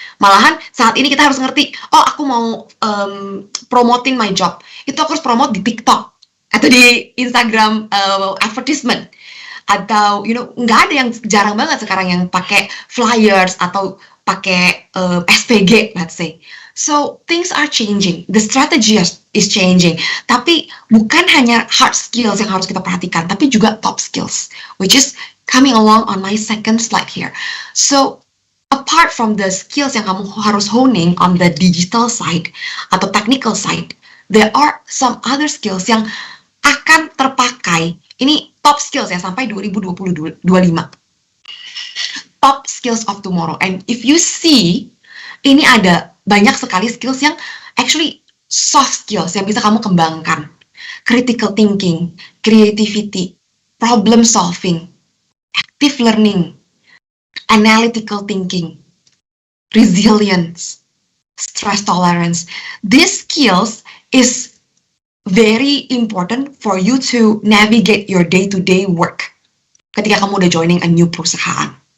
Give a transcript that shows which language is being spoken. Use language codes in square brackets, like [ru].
[id] Malahan saat ini kita harus ngerti, [en] oh aku mau promoting my job, [id] itu aku harus promote di TikTok atau di Instagram advertisement, atau nggak ada yang jarang banget sekarang yang pakai flyers atau pakai SPG, [en] let's say. So things are changing, the strategy is changing. [id] Tapi bukan hanya hard skills yang harus kita perhatikan, tapi juga top skills, [en] which is coming along on my second slide here. So apart from the skills [id] yang kamu harus [en] honing on the digital side [id] atau [en] technical side, there are some other skills [id] yang akan terpakai. Ini [en] top skills [id] ya sampai [en] 2025. Top skills of tomorrow. And if you see, [id] ini ada banyak sekali skills yang actually soft skills yang bisa kamu kembangkan. [en] Critical thinking, creativity, problem solving, active learning, analytical thinking, resilience, stress tolerance. These skills is very important for you to navigate your day-to-day work [id] ketika kamu udah [en] joining a new perusahaan.